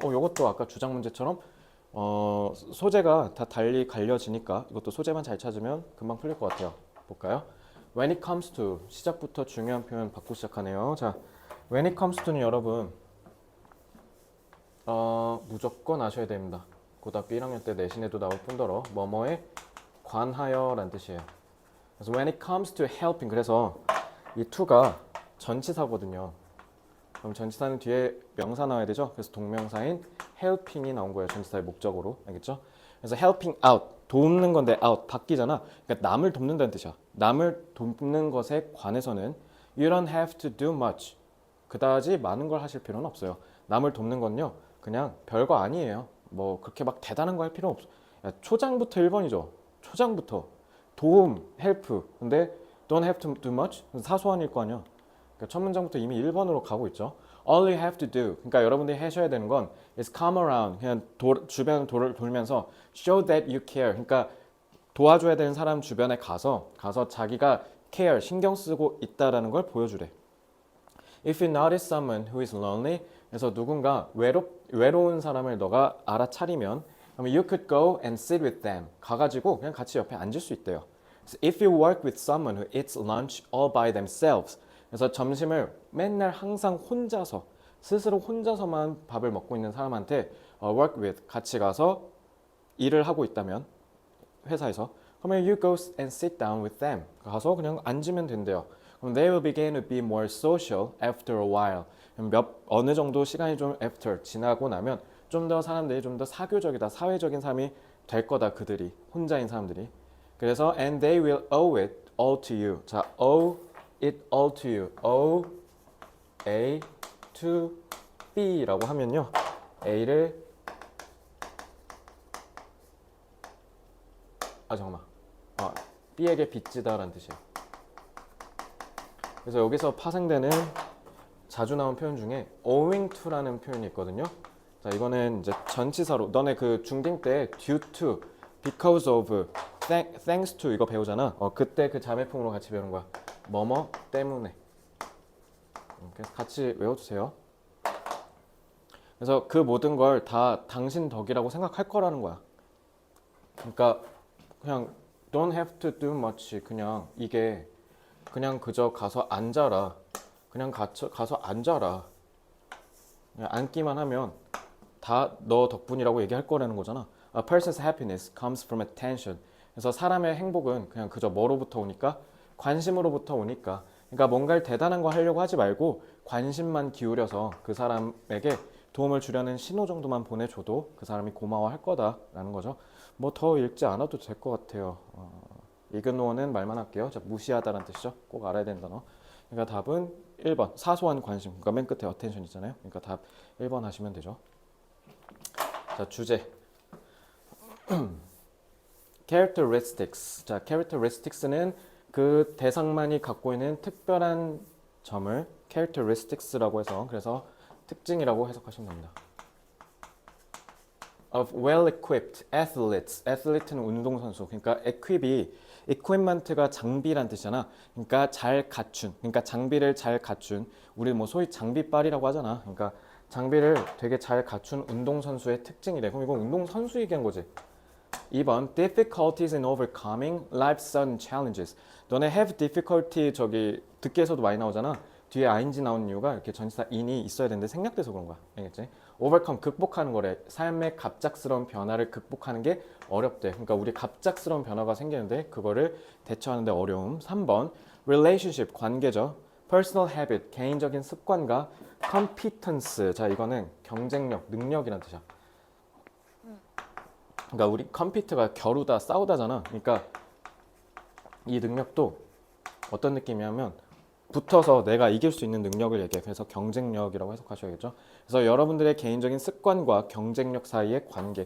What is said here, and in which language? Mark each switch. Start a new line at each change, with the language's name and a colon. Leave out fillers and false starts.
Korean: 요것도 아까 주장 문제처럼 소재가 다 달리 갈려지니까 이것도 소재만 잘 찾으면 금방 풀릴 것 같아요. 볼까요?
English: When it comes to,
Korean: 시작부터 중요한 표현 받고 시작하네요. 자, when it comes to는 여러분 무조건 아셔야 됩니다. 고등학교 1학년 때 내신에도 나올 뿐더러 뭐뭐에 관하여 라는 뜻이에요. 그래서
English: when it comes to helping,
Korean: 그래서 이 to가 전치사거든요. 그럼 전치사는 뒤에 명사 나와야 되죠. 그래서 동명사인 helping이 나온 거예요. 전치사의 목적으로. 알겠죠? 그래서 helping out, 돕는 건데 out, 바뀌잖아. 그러니까 남을 돕는다는 뜻이야. 남을 돕는 것에 관해서는
English: you don't have to do much.
Korean: 그다지 많은 걸 하실 필요는 없어요. 남을 돕는 건요, 그냥 별거 아니에요. 뭐 그렇게 막 대단한 거 할 필요 없어. 야, 초장부터 1번이죠. 초장부터 도움, help.
English: 근데 don't have to do much?
Korean: 사소한 일 거 아니야. 그러니까 첫 문장부터 이미 1번으로 가고 있죠.
English: All you have to do.
Korean: 그러니까 여러분들이 하셔야 되는 건
English: is come around.
Korean: 그냥 주변을 돌면서
English: show that you care.
Korean: 그러니까 도와줘야 되는 사람 주변에 가서 자기가 care, 신경 쓰고 있다라는 걸 보여주래.
English: If you notice someone who is lonely,
Korean: 그래서 누군가 외로운 사람을 너가 알아차리면, 그러면
English: you could go and sit with them.
Korean: 가가지고 그냥 같이 옆에 앉을 수 있대요.
English: So if you work with someone who eats lunch all by themselves,
Korean: 그래서 점심을 맨날 항상 혼자서, 스스로 혼자서만 밥을 먹고 있는 사람한테
English: work with,
Korean: 같이 가서 일을 하고 있다면, 회사에서, 그러면
English: you go and sit down with them.
Korean: 가서 그냥 앉으면 된대요.
English: 그럼 they will begin to be more social after a while.
Korean: 어느 정도 시간이 좀 after 지나고 나면 좀 더 사람들이 좀 더 사교적이다, 사회적인 사람이 될 거다. 그들이 혼자인 사람들이.
English: 그래서 and they will owe it all to you. 자, owe it all to you.
Korean: owe A to B라고 하면요, A를 잠깐만. B에게 빚지다라는 뜻이에요. 그래서 여기서 파생되는 자주 나온 표현 중에 owing to라는 표현이 있거든요. 자, 이거는 이제 전치사로 너네 그 중딩 때 due to, because of, thanks to 이거 배우잖아. 그때 그 자매품으로 같이 배우는 거야. 뭐뭐 때문에. 그래서 같이 외워주세요. 그래서 그 모든 걸 다 당신 덕이라고 생각할 거라는 거야.
English: 그러니까 그냥 don't have to do much.
Korean: 그냥 이게 그냥 그저 가서 앉아라. 그냥 가서 앉아라. 그냥 앉기만 하면 다 너 덕분이라고 얘기할 거라는 거잖아.
English: A person's happiness comes from attention.
Korean: 그래서 사람의 행복은 그냥 그저 뭐로부터 오니까? 관심으로부터 오니까. 그러니까 뭔가를 대단한 거 하려고 하지 말고 관심만 기울여서 그 사람에게 도움을 주려는 신호 정도만 보내줘도 그 사람이 고마워할 거다라는 거죠. 뭐 더 읽지 않아도 될 것 같아요. 이그노어는 말만 할게요. 자, 무시하다라는 뜻이죠. 꼭 알아야 되는 단어. 그러니까 답은 1번, 사소한 관심. 그러니까 맨 끝에 attention 있잖아요. 그러니까 답 1번 하시면 되죠. 자, 주제.
English: characteristics.
Korean: 자, characteristics는 그 대상만이 갖고 있는 특별한 점을 characteristics라고 해서, 그래서 특징이라고 해석하시면 됩니다.
English: of well-equipped athletes.
Korean: athlete는 운동선수. 그러니까 equip이, equipment가 장비란 뜻이잖아. 그러니까 잘 갖춘. 그러니까 장비를 잘 갖춘. 우리 뭐 소위 장비빨이라고 하잖아. 그러니까 장비를 되게 잘 갖춘 운동선수의 특징이래. 그럼 이건 운동선수 얘기한 거지.
English: 2번 difficulties in overcoming life's sudden challenges.
Korean: 너네 have difficulty 저기 듣기에서도 많이 나오잖아. 뒤에 ing 나오는 이유가 이렇게 전치사 in이 있어야 되는데 생략돼서 그런 거야. 알겠지? overcome, 극복하는 거래. 삶의 갑작스러운 변화를 극복하는 게 어렵대. 그러니까 우리 갑작스러운 변화가 생기는데 그거를 대처하는데 어려움. 3번 relationship, 관계죠.
English: personal habit,
Korean: 개인적인 습관과
English: competence.
Korean: 자, 이거는 경쟁력, 능력이라는 뜻이야. 그러니까 우리 compete가 겨루다, 싸우다잖아. 그러니까 이 능력도 어떤 느낌이냐면 붙어서 내가 이길 수 있는 능력을 얘기해. 그래서 경쟁력이라고 해석하셔야겠죠. 그래서 여러분들의 개인적인 습관과 경쟁력 사이의 관계.